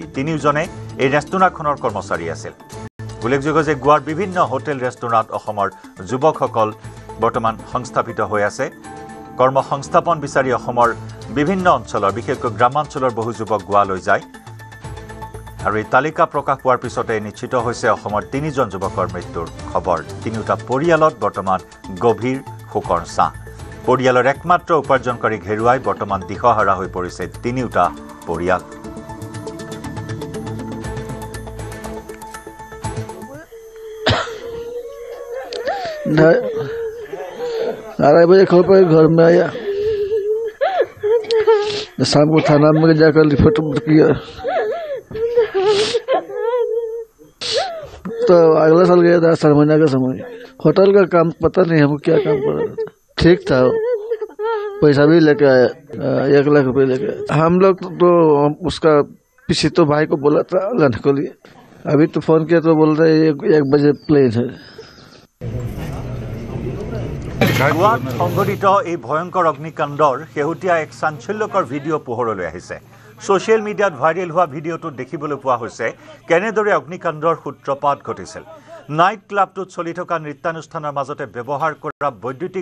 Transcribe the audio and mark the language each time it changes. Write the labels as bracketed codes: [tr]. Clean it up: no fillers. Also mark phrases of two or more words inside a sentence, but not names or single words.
[as] তিনিওজনে এই ৰেষ্টুৰাখনৰ কৰ্মচাৰী আছিল উল্লেখযোগ্য যে গোৱাৰ বিভিন্ন হোটেল ৰেষ্টুৰাত অসমৰ যুৱকসকল বৰ্তমান সংস্থাপিত হৈ আছে কৰ্মসংস্থাপন বিচাৰি অসমৰ বিভিন্ন অঞ্চলৰ বিশেষকৈ গ্ৰামাঞ্চলৰ বহু যুৱক গোৱালৈ যায় আৰু এই তালিকা প্ৰকাশ পোৱাৰ পিছতে নিশ্চিত হৈছে অসমৰ ৩জন যুৱকৰ মৃত্যুৰ খবৰ তিনিওটা পৰিয়ালত বৰ্তমান গভীৰ শোকৰ ছাঁ পৰিয়ালৰ একমাত্ৰ উপাৰ্জনকাৰী ঘেৰুৱাই বৰ্তমান দিশহাৰা হৈ পৰিছে তিনিওটা পৰিয়াল [hi] अढ़ाई बजे खबर पर घर में आया शाम को थाना में जाकर रिपोर्ट किया तो अगला साल गया था 7 महीने का समय होटल का काम पता नहीं हमको क्या काम कर रहा था ठीक था पैसा भी लेके आया 1 लाख रुपये लेके हम लोग तो उसका पीछे तो भाई को बोला था लाने को लिए अभी तो फोन किया तो बोल रहे 1 बजे प्लेन है [as] গোৱাত সংঘটিত এই ভয়ংকৰ অগ্নিকাণ্ডৰ শেহতীয়া এক চাঞ্চল্যকৰ ভিডিঅ' পোহৰলৈ আহিছে [en] social media [as] ভাইৰেল হোৱা ভিডিঅ'টোত দেখিবলৈ পোৱা হৈছে কেনেদৰে অগ্নিকাণ্ডৰ সূত্ৰপাত ঘটিছিল নাইট ক্লাবটোত চলি থকা নৃত্যানুষ্ঠানৰ মাজতে ব্যৱহাৰ কৰা বৈদ্যুতিক